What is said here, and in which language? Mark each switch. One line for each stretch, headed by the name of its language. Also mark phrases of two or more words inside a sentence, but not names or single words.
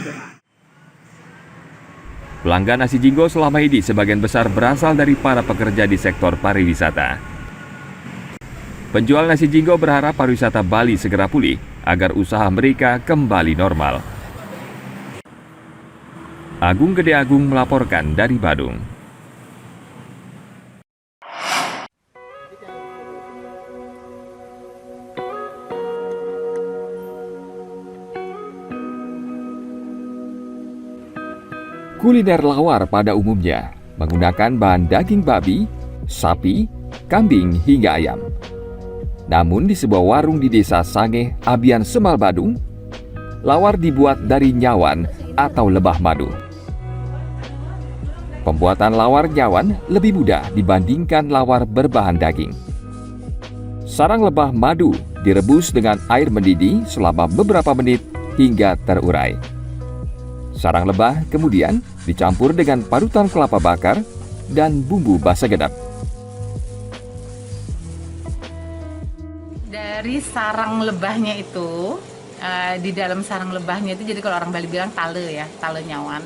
Indonesian: Pelanggan nasi jinggo selama ini sebagian besar berasal dari para pekerja di sektor pariwisata. Penjual nasi jinggo berharap pariwisata Bali segera pulih agar usaha mereka kembali normal. Agung Gede Agung melaporkan dari Badung. Kuliner lawar pada umumnya menggunakan bahan daging babi, sapi, kambing hingga ayam. Namun di sebuah warung di Desa Sangeh, Abian Semal Badung, lawar dibuat dari nyawan atau lebah madu. Pembuatan lawar nyawan lebih mudah dibandingkan lawar berbahan daging. Sarang lebah madu direbus dengan air mendidih selama beberapa menit hingga terurai. Sarang lebah kemudian dicampur dengan parutan kelapa bakar dan bumbu basa gedap. Dari sarang lebahnya itu, di dalam sarang lebahnya itu, jadi kalau orang Bali bilang tale ya, tale nyawan.